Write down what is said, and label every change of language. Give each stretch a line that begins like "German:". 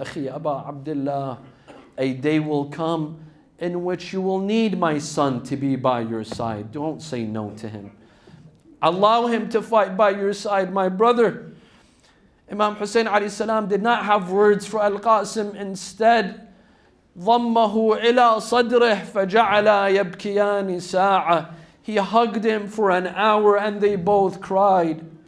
English: Akhi Abu Abdullah, a day will come in which you will need my son to be by your side. Don't say no to him. Allow him to fight by your side, my brother. Imam Hussein alayhi salam did not have words for Al-Qasim. Instead,
Arabic: ضمه إلى صدره فجعلا يبكيان ساعة.
English: He hugged him for an hour and they both cried.